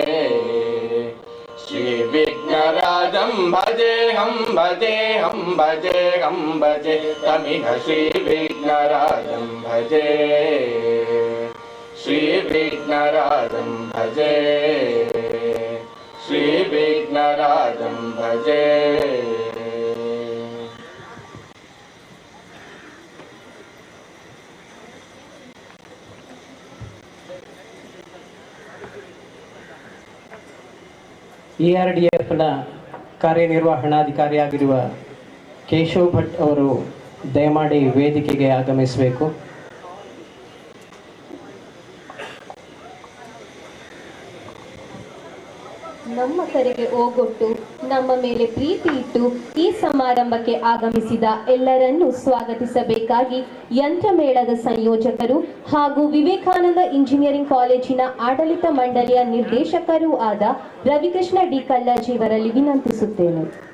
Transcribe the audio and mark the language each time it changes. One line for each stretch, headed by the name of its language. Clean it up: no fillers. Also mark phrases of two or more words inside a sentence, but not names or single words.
Sanskrit: श्री विघ्नराजं भजेऽहं भजेऽहं भजेऽहं भजे तमिह श्री विघ्नराजं भजे, श्री विघ्नराजं भजे, श्री विघ्नराजं भजे।
Kannada: ARDFನ ಕಾರ್ಯನಿರ್ವಹಣಾಧಿಕಾರಿಯಾಗಿರುವ ಕೇಶವ್ ಭಟ್ ಅವರು ದಯಮಾಡಿ ವೇದಿಕೆಗೆ ಆಗಮಿಸಬೇಕು. ನಮ್ಮ ಕರೆಗೆ ಓಗೊಟ್ಟು ನಮ್ಮ ಮೇಲೆ ಪ್ರೀತಿ ಇಟ್ಟು ಈ ಸಮಾರಂಭಕ್ಕೆ ಆಗಮಿಸಿದ ಎಲ್ಲರನ್ನೂ ಸ್ವಾಗತಿಸಬೇಕಾಗಿ ಯಂತ್ರಮೇಳದ ಸಂಯೋಜಕರು ಹಾಗೂ ವಿವೇಕಾನಂದ ಇಂಜಿನಿಯರಿಂಗ್ ಕಾಲೇಜಿನ ಆಡಳಿತ ಮಂಡಳಿಯ ನಿರ್ದೇಶಕರೂ ಆದ ರವಿಕೃಷ್ಣ ಡಿ ಕಲ್ಲಜ್ಜಿ ಇವರಲ್ಲಿ ವಿನಂತಿಸುತ್ತೇನೆ.